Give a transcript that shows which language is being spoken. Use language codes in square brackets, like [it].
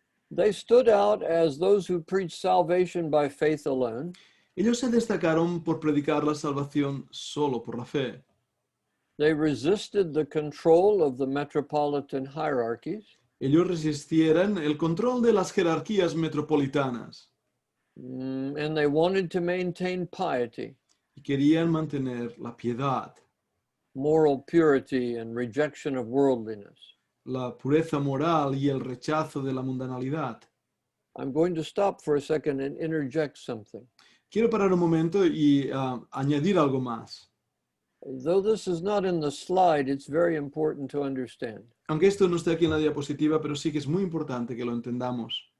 [en] They stood out as those who preached salvation by faith alone. [es] Ellos se destacaron por predicar la salvación solo por la fe. [en] They resisted the control of the metropolitan hierarchies. [es] Ellos resistieron el control de las jerarquías metropolitanas [en] And they wanted to maintain piety, [es] y querían mantener la piedad, [en] moral purity, and rejection of worldliness. [es] la pureza moral y el rechazo de la mundanalidad. [en] I'm going to stop for a second and interject something. [es] Quiero parar un momento y añadir algo más. [en] Though this is not in the slide, it's very important to understand. [es] Aunque esto no esté aquí en la diapositiva, pero sí que es muy importante que lo entendamos.